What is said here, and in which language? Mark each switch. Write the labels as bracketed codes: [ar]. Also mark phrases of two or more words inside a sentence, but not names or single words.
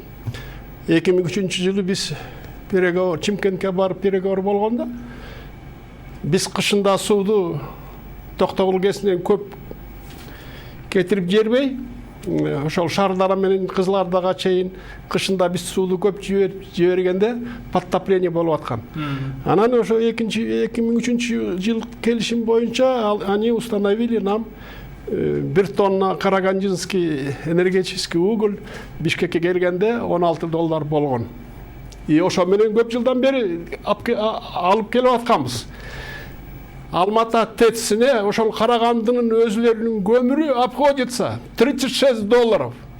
[ky] 2003 жылы биз переговор Чимкентке барып переговор болгондо биз кышында сууду Токтогул кесинен көп кетирип жербей, ошол Шардара менен Кызылардага чейин кышында биз сууду көп жибергенде подтопление болуп аткан. Анан ошо 2003 жыл келишим боюнча [ru] они установили нам 1 тонна караганжинский энергетический уголь [ky] Бишкекке келгенде $16 болгон. И ошо менен көп жылдан бери алып келип атканбыз. Алматы ТЭЦине ошол Карагандынын өзүлөрүнүн көмүрү обходится $36.